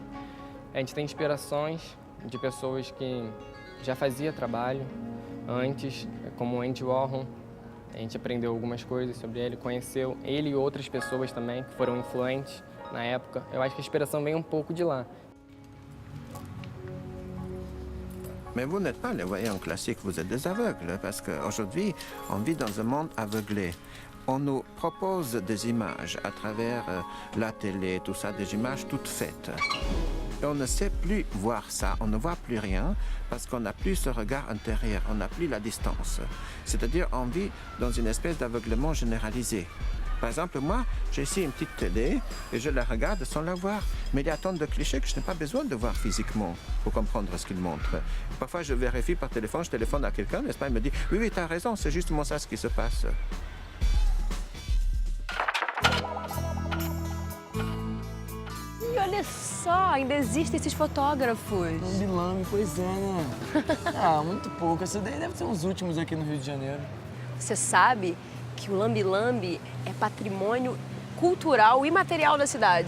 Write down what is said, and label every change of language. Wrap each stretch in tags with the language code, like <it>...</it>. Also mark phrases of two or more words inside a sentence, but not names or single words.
<pt>A gente tem inspirações de pessoas que já faziam trabalho antes, como Andy Warhol. A gente aprendeu algumas coisas sobre ele, conheceu ele e outras pessoas também que foram influentes na época. Eu acho que a inspiração vem um pouco de lá.</pt> <fr>Mais vous n'êtes pas les voyants classiques, vous êtes des aveugles, parce qu'aujourd'hui, on vit dans un monde aveuglé. On nous propose des images à travers la télé, tout ça, des images toutes faites. Et on ne sait plus voir ça, on ne voit plus rien, parce qu'on n'a plus ce regard intérieur, on n'a plus la distance. C'est-à-dire, on vit dans une espèce d'aveuglement généralisé. Par exemple, moi, j'ai ici une petite télé et je la regarde sans la voir. Mais il y a tant de clichés que je n'ai pas besoin de voir physiquement pour comprendre ce qu'il montre. Parfois, je vérifie par téléphone, je téléphone à quelqu'un, n'est-ce pas? Il me dit, oui, oui, tu as raison, c'est justement ça ce qui se passe.</fr> <pt>E olha só, ainda existem esses fotógrafos. Lambi-lambi, pois é, né? Ah, muito pouco. Essa daí deve ser uns últimos aqui no Rio de Janeiro. Você sabe que o lambi-lambi é patrimônio cultural e material da cidade.</pt>